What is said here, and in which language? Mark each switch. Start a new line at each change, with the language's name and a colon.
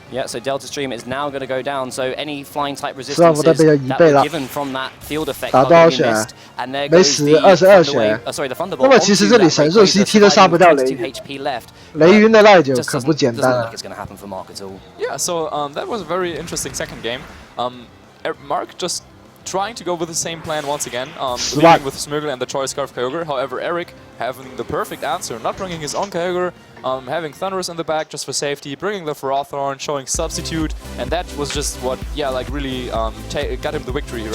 English: Yeah, so Delta Stream is now going to go down. So any flying type resistances that were given from that field effect are going to be missed. And there goes the Thunderbolt.
Chinese: 那么其实这里神速 CT 都杀不掉雷云。雷云的耐久可不简单啊。
English: Yeah, so that was a very interesting second game. Mark just trying to go with the same plan once again, leading with Smeargle and the Choice Scarf Kyogre. However, Eric having the perfect answer, not bringing his own Kyogre, having Thunderous in the back just for safety, bringing the Ferrothorn, showing substitute, and that was just what, yeah, like really got him the victory right